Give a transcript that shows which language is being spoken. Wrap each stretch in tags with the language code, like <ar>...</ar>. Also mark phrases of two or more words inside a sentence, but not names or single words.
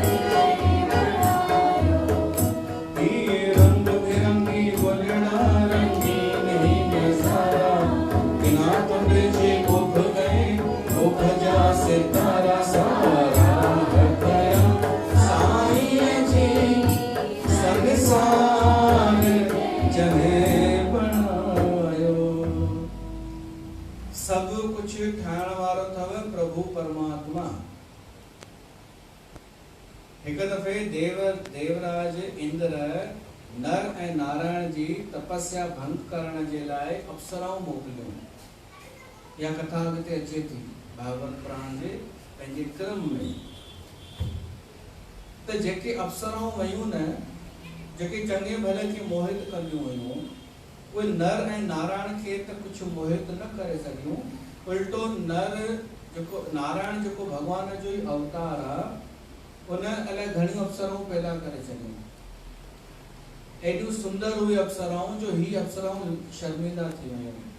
<sd>जय बनायो ही रंग बिरंगी गुलड़ा रंगीन ही नजारा बिना तुम्हें जे उभ गए उपजा से तारा सारा कया साईं जी संसार जय बनायो सब कुछ ठाहिण वारो अथव प्रभु परमात्मा हिक दफ़े देवराज इंद्र नर ऐं नारायण जी तपस्या भंग करण जे लाइ अप्सराऊं मोकिलियूं या कथा अॻिते अचे थी भागवत पुराण जे पंहिंजे क्रम में त जेके अप्सराऊं वयूं न जेके चङे भले खे मोहित कंदियूं हुयूं उहे नर ऐं नारायण खे त कुझु मोहित न करे सघियूं उल्टो नर जेको नारायण जेको भॻवान जो ई अवतार आहे उन अलाए घणियूं अप्सराऊं पैदा करे छॾियूं एॾियूं सुंदर हुई अप्सराऊं जो ही अप्सराऊं शर्मिंदा थी वियूं</sd>